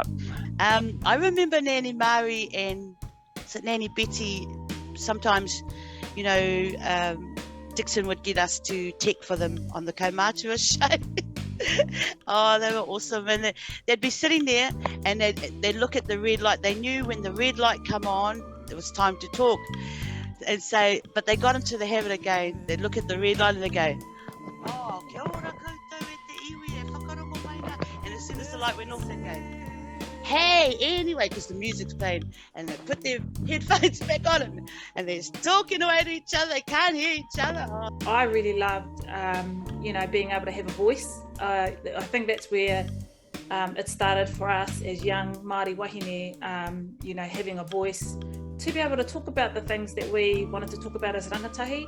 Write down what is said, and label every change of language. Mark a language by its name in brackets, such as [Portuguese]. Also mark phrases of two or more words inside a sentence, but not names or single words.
[English] I remember Nanny Mari and Nanny Betty sometimes, Dixon would get us to tech for them on the Kaumatua show. Oh, they were awesome. And they'd be sitting there and they'd look at the red light. They knew when the red light come on, it was time to talk. And so, but they got into the habit again. They'd look at the red light and they'd go, [Māori] oh, kia ora koutou e te iwi e whakarongo mai nā. [English] And as soon as the light went off, they'd go, hey, anyway, because the music's playing, and they put their headphones back on and they're talking away to each other. They can't hear each other. Oh. I really loved, being able to have a voice. I think that's where it started for us as young Māori wahine, having a voice to be able to talk about the things that we wanted to talk about as rangatahi.